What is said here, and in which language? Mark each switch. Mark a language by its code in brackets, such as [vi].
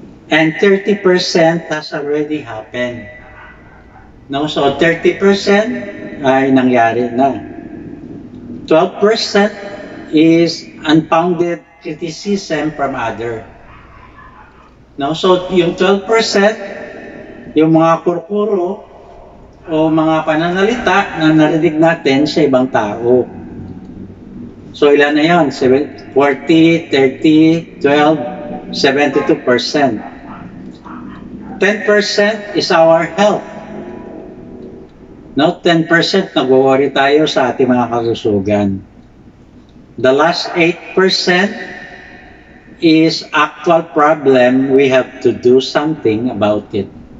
[en] And 30% has already happened. No? [tl] So 30% ay nangyari na. [en] 12% is unfounded criticism from others. No? [tl] So, yung 12%, yung mga kurkuro o mga pananalita na narinig natin sa ibang tao. So, ilan na yun? 40, 30, 12, 72%. [en] 10% is our health. No? [tl] 10% nag-worry tayo sa ating mga kalusugan. [en] The last 8% is actual problem, we have to do something about it.